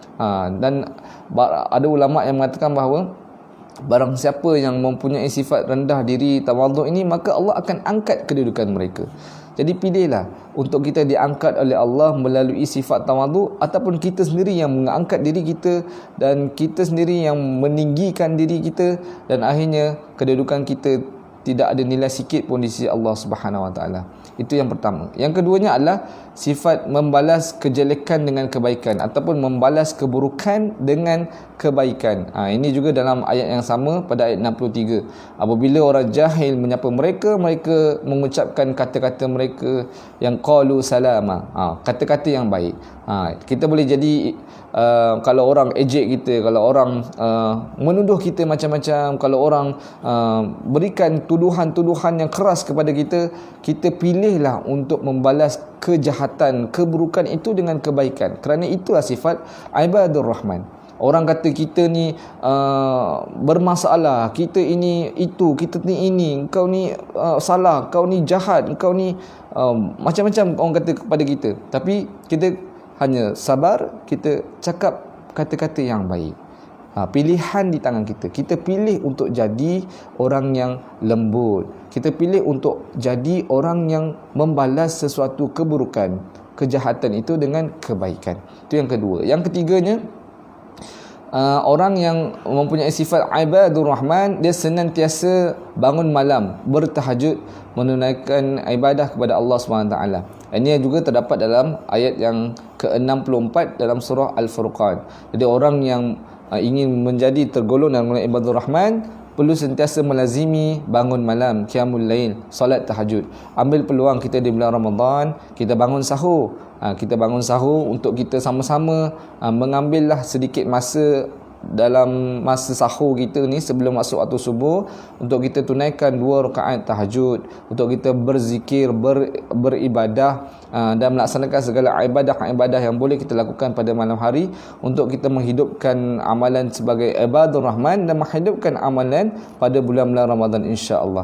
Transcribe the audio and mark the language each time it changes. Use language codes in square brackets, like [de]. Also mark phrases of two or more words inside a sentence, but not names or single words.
[ms] Dan ada ulama yang mengatakan bahawa barang siapa yang mempunyai sifat rendah diri, tawaduk ini, maka Allah akan angkat kedudukan mereka. Jadi pilihlah untuk kita diangkat oleh Allah melalui sifat tawaduk, ataupun kita sendiri yang mengangkat diri kita dan kita sendiri yang meninggikan diri kita, dan akhirnya kedudukan kita tidak ada nilai sikit pun di sisi Allah [ar] سبحانه وتعالى. [ms] Itu yang pertama. Yang keduanya adalah sifat membalas kejelekan dengan kebaikan, ataupun membalas keburukan dengan kebaikan. Ini juga dalam ayat yang sama pada ayat 63. Apabila orang jahil menyapa mereka, mereka mengucapkan kata-kata mereka yang [ar] قالوا سلاما, [ms] kata-kata yang baik. Kita boleh jadi kalau orang ejek kita, kalau orang menuduh kita macam-macam, kalau orang berikan tuduhan-tuduhan yang keras kepada kita, kita pilihlah untuk membalas kejahatan, keburukan itu dengan kebaikan. Kerana itulah sifat [ar] عباد الرحمن. [ms] Orang kata kita ni bermasalah, kita ini itu, kita ni ini, kau ni salah, kau ni jahat, kau ni macam-macam orang kata kepada kita. Tapi kita hanya sabar, kita cakap kata-kata yang baik. Pilihan di tangan kita. Kita pilih untuk jadi orang yang lembut. Kita pilih untuk jadi orang yang membalas sesuatu keburukan, kejahatan itu dengan kebaikan. Itu yang kedua. Yang ketiganya, orang yang mempunyai sifat [ar] عباد الرحمن, [ms] dia senantiasa bangun malam, bertahajud, menunaikan ibadah kepada Allah SWT. Ini juga terdapat dalam ayat yang ke-64 dalam surah Al-Furqan. Jadi orang yang ingin menjadi tergolong dalam [ar] عباد الرحمن, [ms] perlu sentiasa melazimi bangun malam, [ar] قيام الليل, [ms] solat tahajud. Ambil peluang kita di bulan Ramadan, kita bangun sahur. Kita bangun sahur untuk kita sama-sama mengambillah sedikit masa dalam masa sahur kita ni sebelum masuk waktu subuh, untuk kita tunaikan 2 rakaat tahajud, untuk kita berzikir, beribadah dan melaksanakan segala ibadah-ibadah yang boleh kita lakukan pada malam hari, untuk kita menghidupkan amalan sebagai [ar] عباد الرحمن [ms] dan menghidupkan amalan pada bulan-bulan Ramadan, insya-Allah.